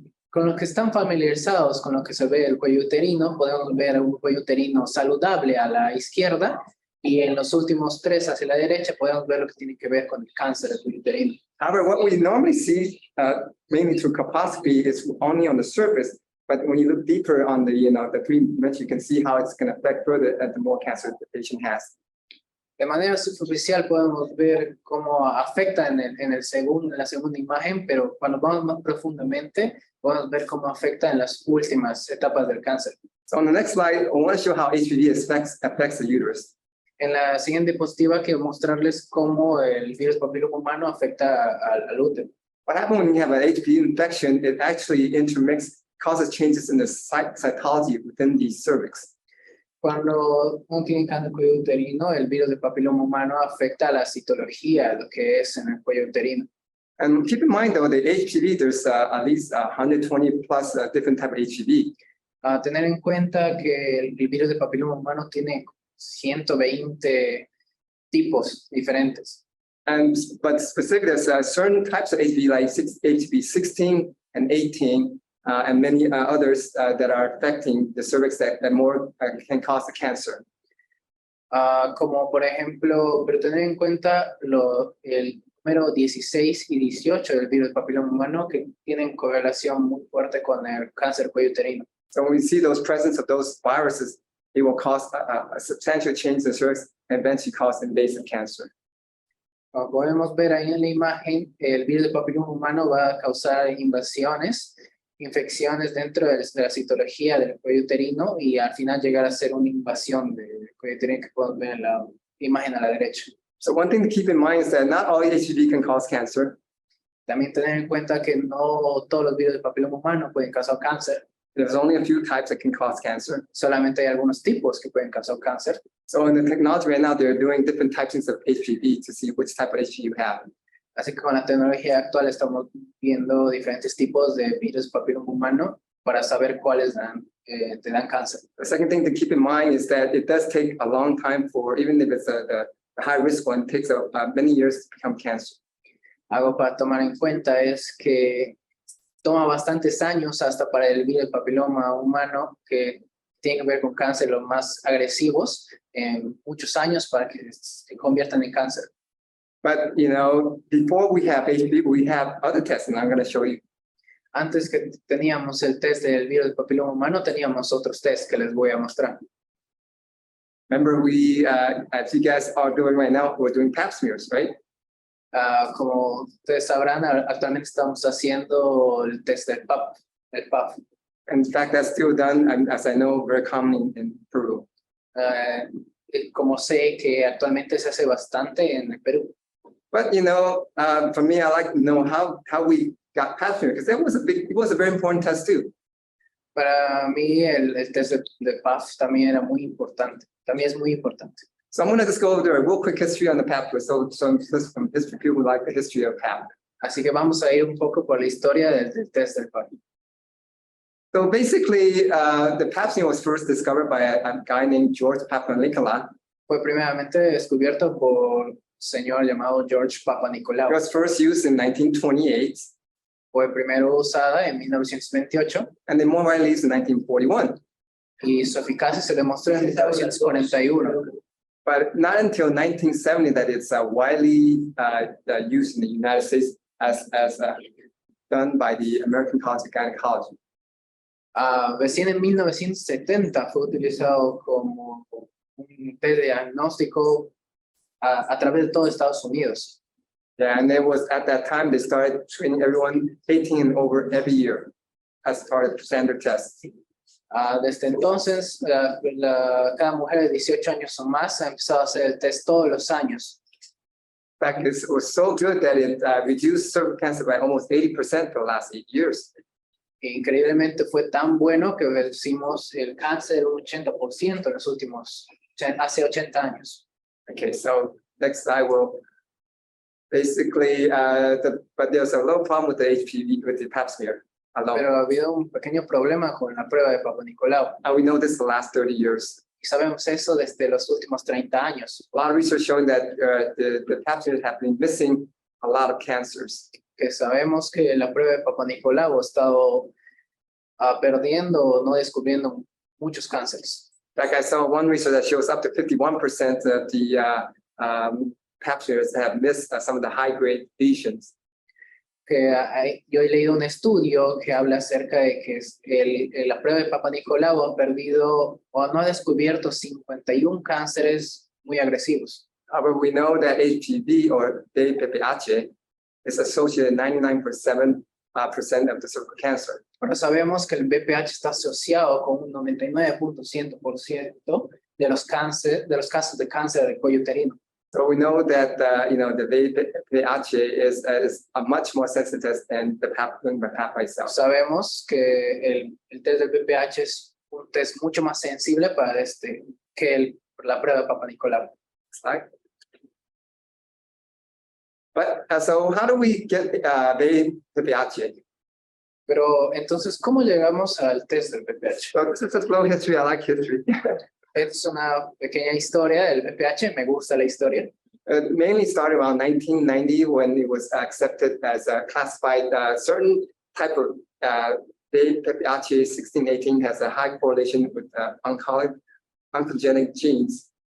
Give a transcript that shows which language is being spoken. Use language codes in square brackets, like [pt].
[es] Con los que están familiarizados con lo que se ve el cuello uterino, podemos ver un cuello uterino saludable a la izquierda y en los últimos tres hacia la derecha podemos ver lo que tiene que ver con el cáncer del cuello uterino. [en] However, what we normally see, mainly through colposcopy, is only on the surface. But when you look deeper on the three dimensions, you can see how it's going to affect further the more cancer the patient has. [es] De manera superficial podemos ver cómo afecta en la segunda imagen, pero cuando vamos más profundamente podemos ver cómo afecta en las últimas etapas del cáncer. [en] So on the next slide, I want to show how HPV affects the uterus. [es] En la siguiente diapositiva quiero mostrarles cómo el virus papiloma humano afecta al útero. [en] What happens when you have an HPV infection, it actually causes changes in the cytology within the cervix. [es] Cuando uno tiene cáncer de cuello uterino, el virus del papiloma humano afecta a la citología, lo que es en el cuello uterino. [en] And keep in mind, though, the HPV, there's at least 120 plus different type of HPV. [es] Tener en cuenta que el virus del papiloma humano tiene 120 tipos diferentes. [en] But specifically, there's certain types of HPV, like HPV 16 and 18, and many others that are affecting the cervix that more can cause the cancer. [es] Como por ejemplo, pero tener en cuenta el número 16 y 18 del virus del papiloma humano que tienen correlación muy fuerte con el cáncer del cuello uterino. [en] So when we see those presence of those viruses, it will cause a substantial change in the cervix and eventually cause invasive cancer. [es] Como podemos ver ahí en la imagen, el virus del papiloma humano va a causar invasiones, infecciones dentro de la citología del cuello uterino y al final llegar a ser una invasión del cuello uterino que podemos ver en la imagen a la derecha. [en] So one thing to keep in mind is that not all HPV can cause cancer. [es] También tener en cuenta que no todos los virus del papiloma humano pueden causar cáncer. [en] There's only a few types that can cause cancer. [es] Solamente hay algunos tipos que pueden causar cáncer. [en] So in the technology right now, they're doing different types of HPV to see which type of HPV you have. [es] Así que con la tecnología actual estamos viendo diferentes tipos de virus papiloma humano para saber cuáles te dan cáncer. [en] The second thing to keep in mind is that it does take a long time for, even if it's a high risk one, it takes many years to become cancer. [es] Algo para tomar en cuenta es que toma bastantes años hasta para el virus papiloma humano que tiene que ver con cáncer los más agresivos, muchos años para que se conviertan en cáncer. [en] But, before we have HPV, we have other tests, and I'm going to show you. [es] Antes que teníamos el test del virus del papiloma humano, teníamos otros tests que les voy a mostrar. [en] Remember, as you guys are doing right now, we're doing pap smears, right? [es] Como ustedes sabrán, actualmente estamos haciendo el test del PAP. [en] In fact, that's still done, as I know, very common in Peru. [es] Como sé que actualmente se hace bastante en el Perú. [en] But for me, I like to know how we got pap smear, because it was a very important test too. [es] Para mí el test de PAP también era muy importante. También es muy importante. [en] So I'm going to just go over a real quick history on the PAP quiz. So just from history, people who like the history of PAP. [es] Así que vamos a ir un poco por la historia del test del PAP. [en] So basically, the Pap smear was first discovered by a guy named George Papanicolaou. [es] Fue primeramente descubierto por un señor llamado George [en] It [es] Papanicolaou. [en] was first used in 1928 [es] Fue primero usada en 1928 [en] and then more widely used in 1941. [es] y su eficacia se demostró en 1941. [en] But not until 1970 that it's widely used in the United States as done by the American College of Gynecology. [es] Recién en 1970 fue utilizado como un test de diagnóstico a través de todo Estados Unidos. [en] Yeah, and it was at that time they started training everyone 18 and over every year as part of standard tests. [es] Desde entonces, cada mujer de 18 años o más ha empezado a hacer el test todos los años. [en] In fact, it was so good that it reduced cervical cancer by almost 80% for the last 8 years. [es] Increíblemente fue tan bueno que reducimos el cáncer un 80% en los últimos, hace 80 años. [en] Okay, so next I will basically, but there's a low problem with the HPV, with the Pap smear alone. [es] Pero ha habido un pequeño problema con la prueba de Papanicolaou. [en] And we know this the last 30 years. [es] Y sabemos eso desde los últimos 30 años. [en] A lot of research showing that the Pap smears have been missing a lot of cancers. [es] Que sabemos que la prueba de Papanicolaou ha estado perdiendo o no descubriendo muchos cánceres. [en] Like I saw one research that shows up to 51% of the Pap smears have missed some of the high-grade lesions. [es] Que yo he leído un estudio que habla acerca de que la prueba de Papanicolaou ha perdido o no ha descubierto 51 cánceres muy agresivos. [en] However, we know that HPV or VPH is associated 99.7% of the cervical cancer. [es] Pero sabemos que el VPH está asociado con un 99.100% de los casos de cáncer del cuello uterino. [en] So we know that the VPH is a much more sensitive test than the Pap itself. [es] Sabemos que el test del VPH es un test mucho más sensible para que la prueba de Papanicolaou. [en] Right? But so how do we get VPH? [es] Pero entonces, ¿cómo llegamos al test del VPH? [en] So this is a slow history. I like history. [es] Es una pequeña historia del VPH, me gusta la historia. [en] It mainly started around 1990 when it was accepted as a classified certain type of VPH 1618 has a high correlation with oncogenic genes.